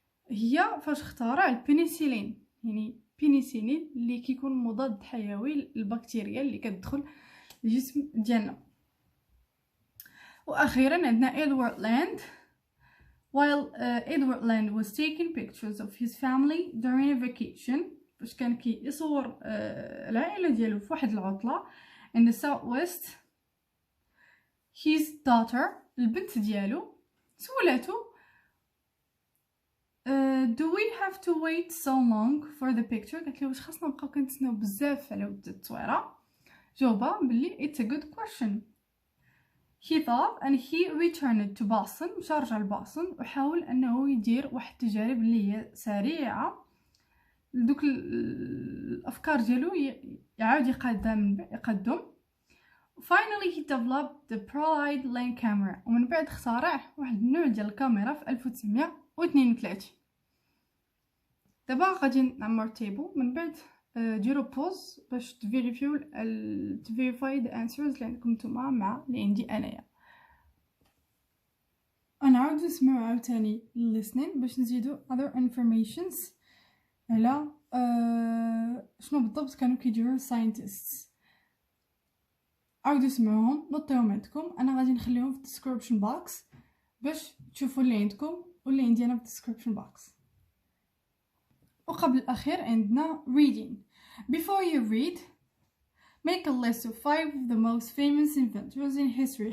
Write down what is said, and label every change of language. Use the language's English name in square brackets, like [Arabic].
[Arabic] هي فاش اخترع البينيسيلين، يعني بينيسيلين اللي كيكون مضاد حيوي للبكتيريا اللي كتدخل الجسم ديالنا. واخيرا عندنا إدوارد لاند. [English] while Edward Land was taking pictures of his family during a vacation، [Arabic] باش كان كيصور العائله ديالو في واحد العطله [English] in the southwest، his daughter [Arabic] البنت ديالو سولاتو [English] do we have to wait so long for the picture؟ [Arabic] قالت له واش خاصنا نبقاو كنتسناو بزاف على ود التصويره؟ جاوبها بلي [English] it's a good question. he thought and he returned to Boston، [Arabic] مشى رجع لباصن وحاول انه يدير واحد التجارب اللي هي سريعه دوك الافكار ديالو يعاود يقدم. [English] Finally he developed the Polaroid lens camera، [Arabic] ومن بعد اخترع واحد النوع ديال الكاميرا في 1932. دابا غادي نعمر تيبل، من بعد ديروا بوز باش تفيريفيو تفيريفاي [English] the answers [Arabic] اللي عندكم نتوما مع اللي عندي انايا. نعاود نسمعو عاوتاني listening باش نزيدو [English] other informations [Arabic] على شنو بالضبط كانوا كيديروا scientists. عاودوا سمعوهم نوطيهم عندكم، انا غادي نخليهم في description box باش تشوفوا اللي عندكم واللي عندي انا في description box. وقبل الاخير عندنا reading. [English] Before you read, make a list of 5 of the most famous inventors in history.